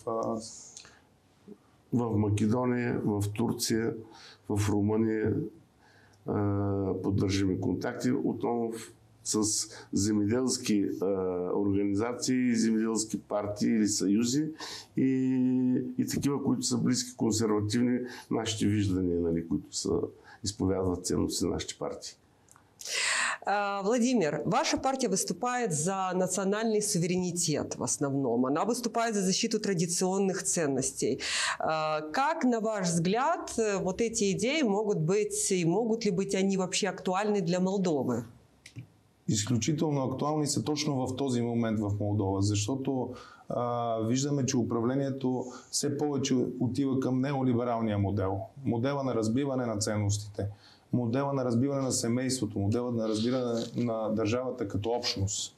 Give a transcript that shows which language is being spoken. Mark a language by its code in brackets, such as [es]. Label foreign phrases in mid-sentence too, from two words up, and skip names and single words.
[bg] в Македония, в Турция, в Румъния поддържаме контакти отново с земеделски организации, земеделски партии или съюзи и такива, които са близки, консервативни нашите виждания, нали, които изповядват ценности на нашите партии. [ru] Владимир, ваша партия выступает за национальный суверенитет в основном. Она выступает за защиту традиционных ценностей. Как, на ваш взгляд, вот эти идеи могут быть, и могут ли быть они вообще актуальны для Молдовы? [bg] Изключително актуални са точно в този момент в Молдова, защото виждаме, че управлението все повече отива към неолибералния модел. Модела на разбиване на ценностите, модела на разбиване на семейството, модела на разбиране на държавата като общност.